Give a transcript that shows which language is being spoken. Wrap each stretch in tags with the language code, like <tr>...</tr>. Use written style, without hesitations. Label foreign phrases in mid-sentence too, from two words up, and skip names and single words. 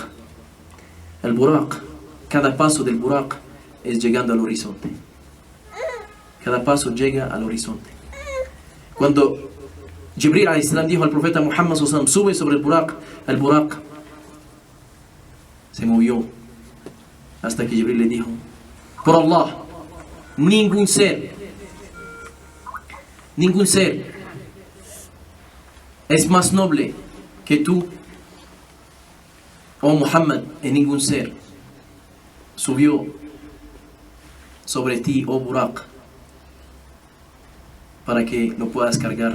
<es>El Buraq, cada paso del Buraq es llegando al horizonte. Cada paso llega al horizonte. Cuando Jibril</es> <ar>عليه السلام</ar> <es>dijo al profeta Muhammad</es> <ar>صلى الله عليه وسلم,</ar> <es>sube sobre el Buraq se movió hasta que Jibril le dijo, por Allah, ningún ser es más noble que tú, oh Muhammad, y ningún ser subió sobre ti, oh Buraq, para que lo puedas cargar.</es>